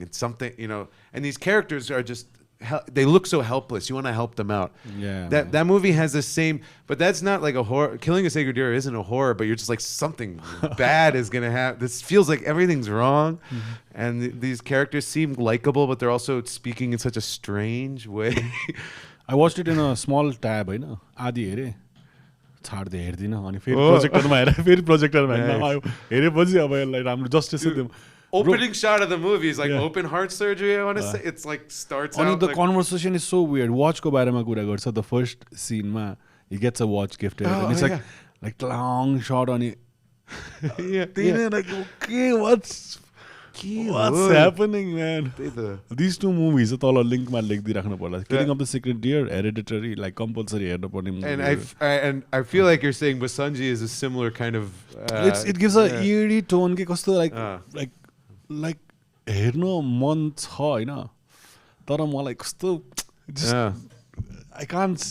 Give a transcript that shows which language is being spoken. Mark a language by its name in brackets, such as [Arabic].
[English] It's something, and these characters are just, they look so helpless. You want to help them out. That movie has the same, but that's not like a horror. Killing a Sacred Deer isn't a horror, but you're just like, something bad is going to happen. This feels like everything's wrong. And these characters seem likable, but they're also speaking in such a strange way. I watched it in a small tab, [Nepali] होइन आधी हेरेँ छाड्दै हेर्दिनँ अनि फेरि प्रोजेक्टरमा हेरेँ फेरि प्रोजेक्टरमा हेर्न हेरेपछि अब यसलाई राम्रो जस्टिस दिउँ. [English] Opening shot of the movie is like open heart surgery, I want to say. It's like starts out the conversation is so weird. [Nepali] Watch ko bareमा कुरा गर्छ. [English] The first scene ma he gets a watch gifted and it's like long shot अनि like okay what's happening, man? [Nepali] These two movies तल link मा लेखिदिराख्नु पर्ला. [English] Killing of the Sacred Deer, Hereditary, like compulsory [Nepali] हेर्नु पर्ने [English] movie. And I feel like you're saying Basanji is a similar kind of it gives a eerie tone [Nepali] के कस्तो like हेर्नु मन छ हैन तर मलाई कस्तो [English] just I can't.